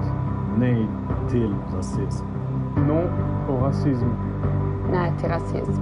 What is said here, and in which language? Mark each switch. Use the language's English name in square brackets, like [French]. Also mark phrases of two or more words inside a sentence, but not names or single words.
[Swedish] Nej till rasism. [French] Non au racisme. [Swedish] Nej till rasism.